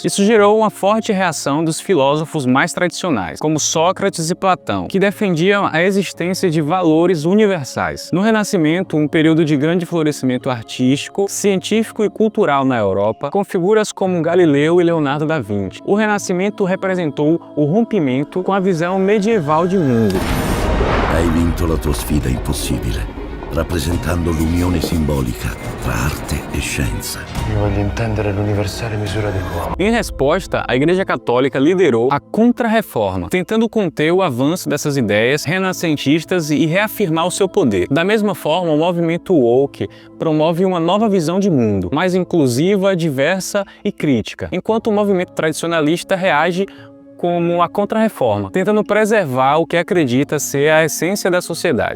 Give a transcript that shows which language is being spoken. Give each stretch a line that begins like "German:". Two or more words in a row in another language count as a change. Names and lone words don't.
Portuguese: Isso gerou uma forte reação dos filósofos mais tradicionais, como Sócrates e Platão, que defendiam a existência de valores universais. No Renascimento, um período de grande florescimento artístico, científico e cultural na Europa, com figuras como Galileu e Leonardo da Vinci. O Renascimento representou o rompimento com a visão medieval de mundo.
Italian: Hai vinto la tua sfida impossibile, rappresentando l'unione simbolica tra arte e scienza. Io voglio intendere l'universale misura dell'uomo.
Portuguese: Em resposta, a Igreja Católica liderou a Contra-Reforma, tentando conter o avanço dessas ideias renascentistas e reafirmar o seu poder. Da mesma forma, o movimento woke promove uma nova visão de mundo, mais inclusiva, diversa e crítica, enquanto o movimento tradicionalista reage como a Contra-Reforma, tentando preservar o que acredita ser a essência da sociedade.